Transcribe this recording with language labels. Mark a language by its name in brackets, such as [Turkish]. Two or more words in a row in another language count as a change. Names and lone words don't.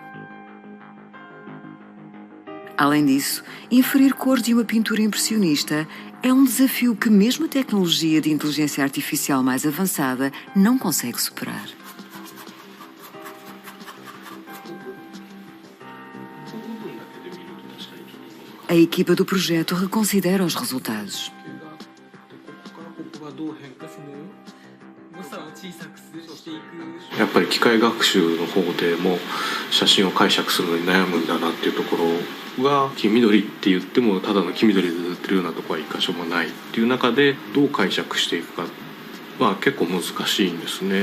[Portuguese] Além disso, inferir cores de uma pintura impressionista é desafio que mesmo a tecnologia de inteligência artificial mais avançada não consegue superar. A equipa do projeto reconsidera os resultados. [Japanese] やっぱり機械学習の方でも写真を解釈するのに悩むんだなっていうところが、黄緑って言ってもただの黄緑で塗ってるようなところは一箇所もないっていう中でどう解釈していくかは結構難しいんですね。